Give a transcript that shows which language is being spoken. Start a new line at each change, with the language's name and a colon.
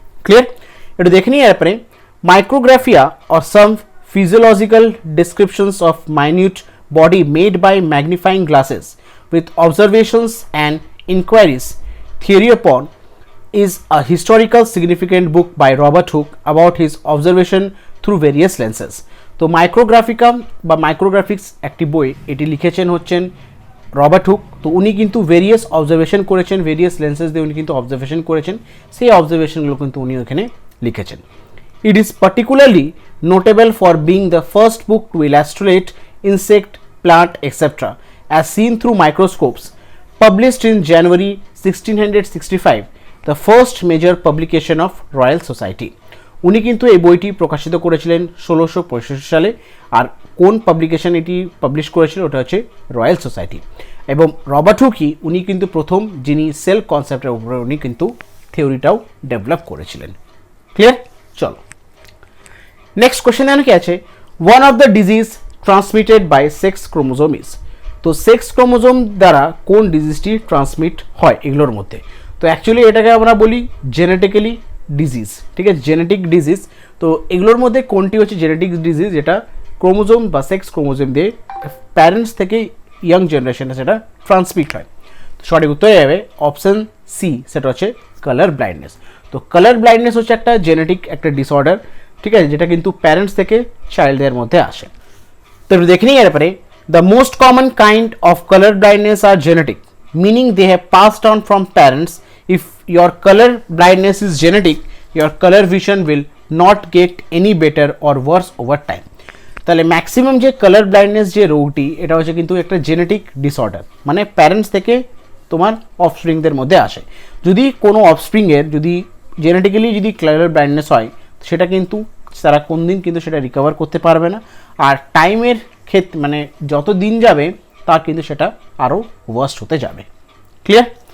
Bangla: Clear? একটু দেখে নিই এরপরে।
English: Micrographia or some physiological descriptions of minute body made by magnifying glasses with observations and inquiries theory upon is a historical significant book by Robert Hooke about his observation through various lenses.
Bangla: তো মাইক্রোগ্রাফিকা বা মাইক্রোগ্রাফিক্স একটি বই, এটি লিখেছেন হচ্ছেন Robert Hooke. তো উনি কিন্তু ভেরিয়াস অবজারভেশন করেছেন, ভেরিয়াস লেন্সেস দিয়ে উনি কিন্তু অবজারভেশন করেছেন, সেই অবজারভেশনগুলো কিন্তু উনি ওখানে লিখেছেন। It is particularly notable for being the first book to illustrate insect, plant, etc. as seen through microscopes. Published in January 1665, the first major publication of Royal Society. উনি কিন্তু এই বইটি প্রকাশিত করেছিলেন 1665 সালে, আর কোন পাবলিকেশন এটি পাবলিশ করেছিল ওটা হচ্ছে রয়্যাল সোসাইটি। এবং রবার্ট হুকি উনি কিন্তু প্রথম যিনি সেল কনসেপ্টের উপরে উনি কিন্তু থিওরিটাও ডেভেলপ করেছিলেন। ক্লিয়ার? চলো নেক্সট কোশ্চেন এখানে কি আছে,
English: One of the disease transmitted by sex chromosome is.
Bangla: তো সেক্স ক্রোমোজোম দ্বারা কোন ডিজিজটি ট্রান্সমিট হয় এগুলোর মধ্যে? তো অ্যাকচুয়ালি এটাকে আমরা বলি জেনেটিক্যালি ডিজিজ, ঠিক আছে, জেনেটিক ডিজিজ। তো এগুলোর মধ্যে কোনটি হচ্ছে জেনেটিক ডিজিজ, যেটা ক্রোমোজোম বা সেক্স ক্রোমোজোম দিয়ে প্যারেন্টস থেকে ইয়াং জেনারেশনে সেটা ট্রান্সমিট হয়। তো সঠিক উত্তর যাবে অপশন সি, সেটা হচ্ছে কালার ব্লাইন্ডনেস। তো কালার ব্লাইন্ডনেস হচ্ছে একটা জেনেটিক একটা ডিসঅর্ডার, ঠিক আছে, যেটা কিন্তু প্যারেন্টস থেকে চাইল্ডদের মধ্যে আসে। তো দেখে নিই এরপরে,
English: The most common kind of colour blindness are genetic, meaning they have passed on from parents. If your color blindness is genetic, your color vision will not get any better or worse over time.
Bangla: তাহলে maximum যে colour blindness যে রোগটি, এটা হচ্ছে কিন্তু একটা genetic disorder, মানে parents থেকে তোমার অফস্প্রিংদের মধ্যে আসে। যদি কোনো অফস্প্রিংয়ের যদি জেনেটিক্যালি যদি কালার ব্লাইন্ডনেস হয়, সেটা কিন্তু তারা কোন দিন কিন্তু সেটা রিকভার করতে পারবে না, আর টাইমের ক্ষেত্রে মানে যত দিন যাবে তার কিন্তু সেটা আরও ওয়ার্স্ট হতে যাবে। ক্লিয়ার?